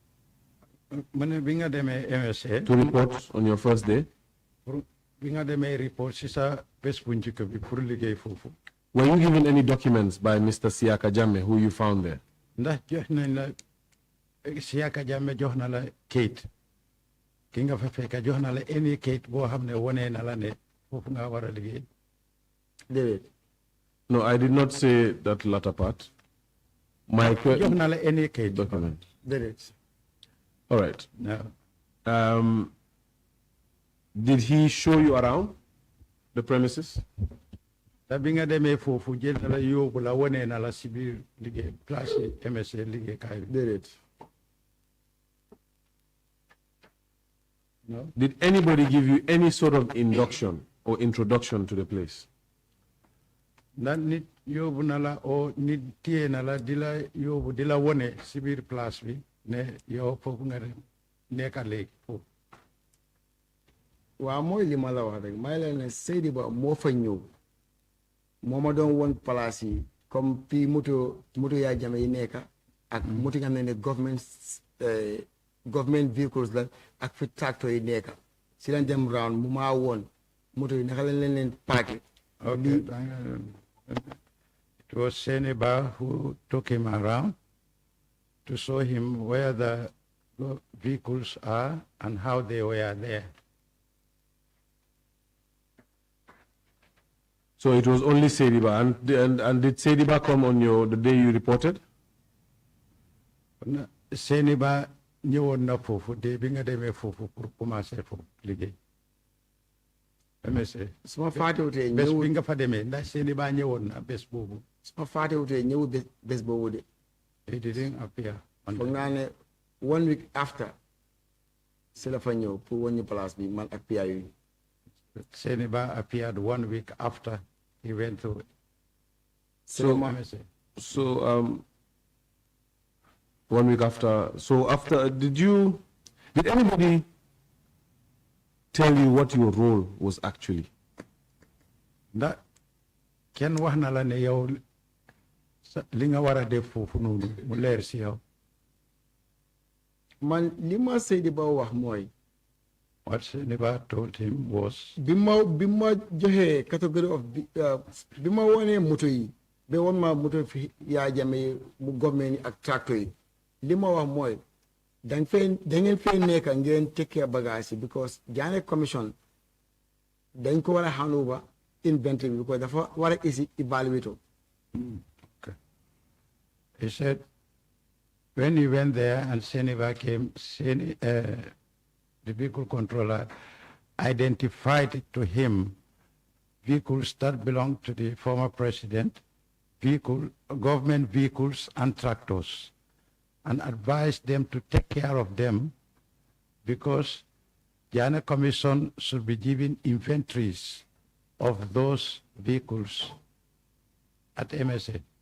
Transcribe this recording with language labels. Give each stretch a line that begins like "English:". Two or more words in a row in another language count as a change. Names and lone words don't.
English: to report on your first day, were you given any documents by Mr. Yahya Jammeh who you found there?
Wolof: Yahya Jammeh jox na la kayit ki nga fa fekk jox na la any kayit boo xam ne wone na la ne foofu nga war a liggéey.
English: No, I did not say that latter part. My
Wolof: jox na la any kayit
English: document. All right. No. Did he show you around the premises?
Wolof: Bi nga demee foofu jël na la yóbbu la wone na la si biir liggéey place MSA liggéey kaay bi.
English: No. Did anybody give you any sort of induction or introduction to the place?
Wolof: Ndax nit yóbbu na la o nit téye na la di la yóbbu di la wone si biir place bi ne yow foofu nga nekka léegi foofu. Waaw mooy li ma la wax rek may leen ne Seydi Ba moo fa ñëw moo ma doon won place yi comme fii moto Yahya Jammeh yi nekk ak moto yi nga xam ne
English: government vehicles
Wolof: la ak fi tractor yi nekk si lañ dem round mu maa woon moto yi naka lañ leen paake.
English: Okay, it was Seneba who took him around to show him where the vehicles are and how they were there. So it was only Sediba, and did Sediba come on the day you reported?
Wolof: Seneba ñëwoon na foofu de bi nga demee foofu
French: pour commencer
Wolof: foofu liggéey. MSA. su ma fàttewutee bés ñëwul bi nga fa demee ndax Seneba ñëwoon na bés boobu. su ma fàttewutee ñëwul bés boobu de.
English: He didn't appear.
Wolof: foog naa ne
English: 1 week after
Wolof: si la fa ñëw pour wàññi place bi man ak PIU yi.
English: Seneba appeared 1 week after he went to MSA. So 1 week after. So after, did anybody tell you what your role was actually?
Wolof: Ndax kenn wax na la ne yow li nga war a def foofu noonu mu leer si yow. man li ma Seydiba wax mooy.
English: What Seneba told him was.
Wolof: bi ma joxee
English: category of
Wolof: bi ma wonee moto yi ba woon ma moto fi Yahya Jammeh mu government yi ak tractor yi li ma wax mooy da ngeen fee nekk ngeen tekkee bagage yi because Jagne commission dañ ko war a
English: hand over inventory
Wolof: bi because dafa war a isi evaluator.
English: Okay. He said when he went there and Seneba came, the vehicle controller identified to him vehicles that belonged to the former president, government vehicles and tractors, and advised them to take care of them because Jagne Commission should be giving inventories of those vehicles at MSA.